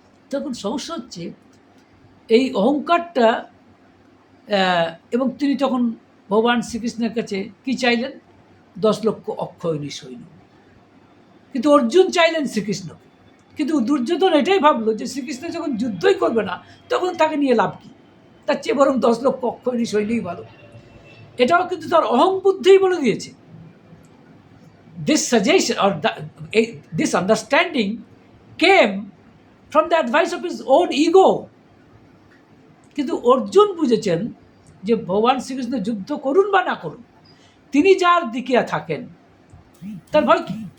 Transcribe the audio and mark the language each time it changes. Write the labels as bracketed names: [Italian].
[Bangla] তখন সমস্যা হচ্ছে এই অহংকারটা, এবং তিনি তখন ভগবান শ্রীকৃষ্ণের কাছে কি চাইলেন? 10 লক্ষ অক্ষয়ণী সৈন্য। কিন্তু অর্জুন চাইলেন শ্রীকৃষ্ণকে। কিন্তু দুর্যোধন এটাই ভাবলো যে শ্রীকৃষ্ণ যখন যুদ্ধই করবে না, তখন তাকে নিয়ে লাভ কি? তার চেয়ে বরং 10 লক্ষ অক্ষয়ণী সৈন্যই ভালো। এটাও কিন্তু তার অহং বুদ্ধিই বলে দিয়েছে। [English] This suggestion or this understanding came from the advice of his own ego. [Bangla] কিন্তু অর্জুন বুঝেছেন যে ভগবান শ্রীকৃষ্ণ যুদ্ধ করুন বা না করুন, তিনি যার দিকে থাকেন তার ভয় কি?